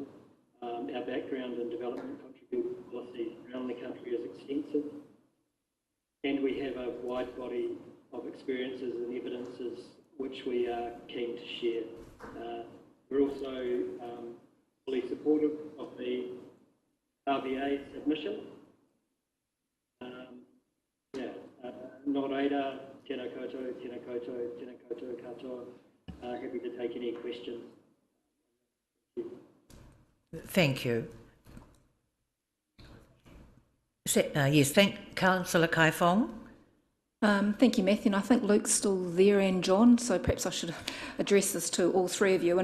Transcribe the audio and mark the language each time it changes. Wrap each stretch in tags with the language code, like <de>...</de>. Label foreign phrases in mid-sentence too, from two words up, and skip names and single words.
<en>Our background in development contribution policy around the country is extensive, and we have a wide body of experiences and evidences which we are keen to share. We're also fully supportive of the RVA submission.</en> <mi>Nō reira, tēnā koutou, tēnā koutou, tēnā koutou katoa.</mi> <en>Happy to take any questions. Thank you. Yes, thank Councillor Kai Fong. Thank you, Matthew. And I think Luke's still there and John, so perhaps I should address this to all three of you.</en>